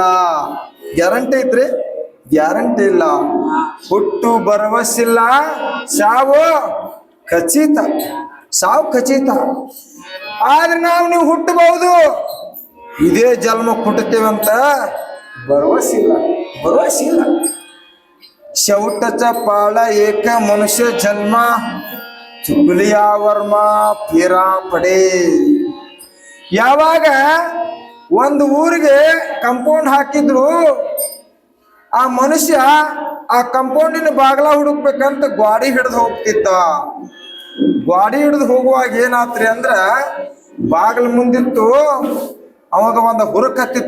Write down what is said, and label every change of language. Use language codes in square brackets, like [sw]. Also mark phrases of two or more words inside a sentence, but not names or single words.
[kn] ಗ್ಯಾರಂಟಿ ಐತ್ರಿ? ಗ್ಯಾರಂಟಿ ಇಲ್ಲ. ಹುಟ್ಟು ಭರವಸಿಲ್ಲ, ಸಾವು ಖಚಿತ. ಸಾವು ಖಚಿತ. ಆದ್ರೆ ನಾವು ನೀವು ಹುಟ್ಟಬಹುದು, ಇದೇ ಜನ್ಮ ಹುಟ್ಟುತ್ತೇವಂತ ಭರವಸಿಲ್ಲ. ಭರವಸಿಲ್ಲ. [mr] शेवटचा पाळा एक मनुष्य जन्म चुकलिया वर्म फेरा पडे. [kn] ಯಾವಾಗ ಒಂದು ಊರಿಗೆ ಕಂಪೌಂಡ್ ಹಾಕಿದ್ರು. ಆ ಮನುಷ್ಯ ಆ ಕಂಪೌಂಡಿನ ಬಾಗ್ಲ ಹುಡುಕ್ಬೇಕಂತ ಗಾಡಿ ಹಿಡಿದು ಹೋಗ್ತಿದ್ದ. ಗಾಡಿ ಹಿಡಿದು ಹೋಗುವಾಗ ಏನಾತ್ರಿ ಅಂದ್ರ ಬಾಗಿಲು ಮುಂದಿತ್ತು. ಅವಾಗ ಒಂದು ಹುರುಕ್ ಹತ್ತಿತ್ತು.